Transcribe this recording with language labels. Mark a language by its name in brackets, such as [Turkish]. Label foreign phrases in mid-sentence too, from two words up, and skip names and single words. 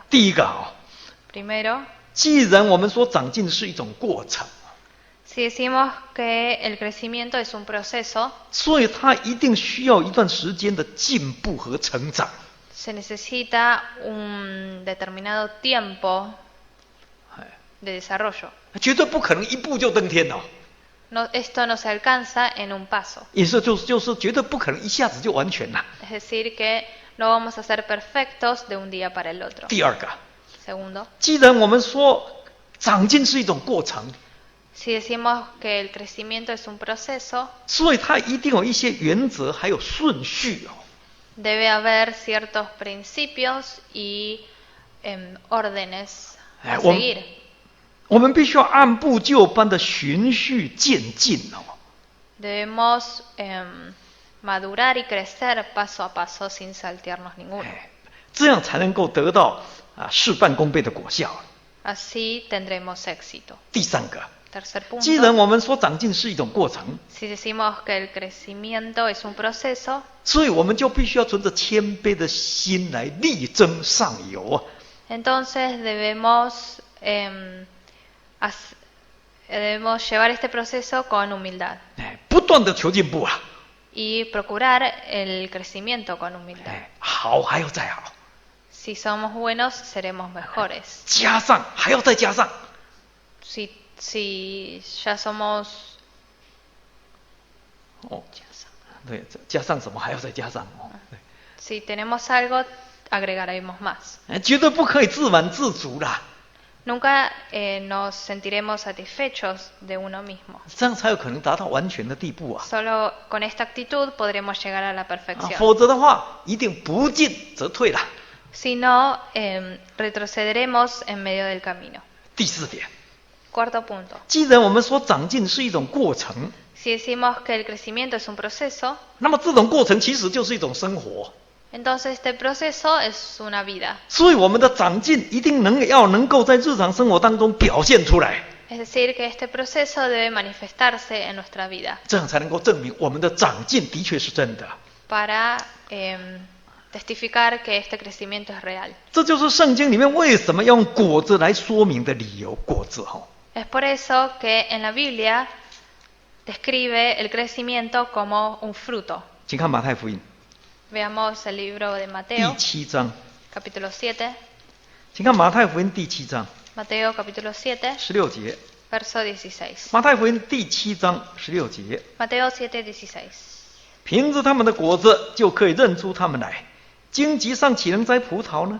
[Chinese] 第一个 [Spanish] Primero, [Chinese] 既然我们说长进是一种过程， [Spanish] si decimos que el crecimiento es un proceso, [Chinese] 所以它一定需要一段时间的进步和成长。 [Spanish] se necesita un determinado tiempo de desarrollo. [Chinese] 绝对不可能一步就登天哦。 [Spanish] Esto no se alcanza en un paso. [Chinese] 也是就是绝对不可能一下子就完全了。 [Spanish] Es decir, que no vamos a ser perfectos de un día para el otro. [Chinese] 第二个， [Spanish] Segundo, [Chinese] 既然我们说长进是一种过程， [Spanish] si decimos que el crecimiento es un proceso, [Chinese] 所以它一定有一些原则还有顺序哦。 [Spanish] debe haber ciertos principios y órdenes a seguir. [Chinese] 我们必须要按部就班的循序渐进哦。 [Spanish] Debemos madurar y crecer paso a paso sin saltearnos ninguno. [Chinese] 这样才能够得到事半功倍的果效。 [Spanish] Así tendremos éxito. [Chinese] 第三个， [Spanish] Tercer [Chinese] 既然 [Spanish] punto, [Chinese] 我们说长进是一种过程， [Spanish] si decimos que el crecimiento es un proceso, [Chinese] 所以我们就必须要存着谦卑的心来力争上游啊。 [Spanish] entonces debemos llevar este proceso con humildad [Chinese] 不断的求进步啊。 [Spanish] y procurar el crecimiento con humildad. [Chinese] 好还要再好， [Spanish] Si somos buenos, seremos mejores. [Chinese] 加上还要再加上。 [Spanish] Si ya somos [Chinese] 对，加上什么还要再加上哦。 [Spanish] si tenemos algo, agregaremos más. [Chinese] 绝对不可以自满自足啦， [Spanish] Nunca nos sentiremos satisfechos de uno mismo. [Chinese] 这样才有可能达到完全的地步啊。 [Spanish] Solo con esta actitud podremos llegar a la perfección. [Chinese] 否则的话，一定不进则退啦。 [Spanish] Si no, retrocederemos en medio del camino. [Chinese] 第4点， [Spanish] Cuarto punto. [Chinese] 既然我们说长进是一种过程， [Spanish] Si decimos que el crecimiento es un proceso, [Chinese] 那么这种过程其实就是一种生活。 [Spanish] Entonces este proceso es una vida. [Chinese] 所以我们的长进一定要能够在日常生活当中表现出来， [Spanish] Es decir, que este proceso debe manifestarse en nuestra vida [Chinese] 这样才能够证明我们的长进的确是真的。 [Spanish] para testificar que este crecimiento es real. [Chinese] 这就是圣经里面为什么要用果子来说明的理由。果子 [Spanish] Es por eso que en la Biblia describe el crecimiento como un fruto. [Chinese] 请看马太福音 [Spanish] Veamos el libro de [Chinese] 第 [Spanish] Mateo, [Chinese] 7章， [Spanish] capítulo 7. [Chinese] 请看马太福音第7章 [Spanish] Mateo, capítulo 7, [Chinese] 16 节。 [Spanish] verso 16. [Chinese] 马太福音第7章16节， [Spanish] Mateo 7:16. [Chinese] 凭着他们的果子就可以认出他们来。荆棘上岂能摘葡萄呢？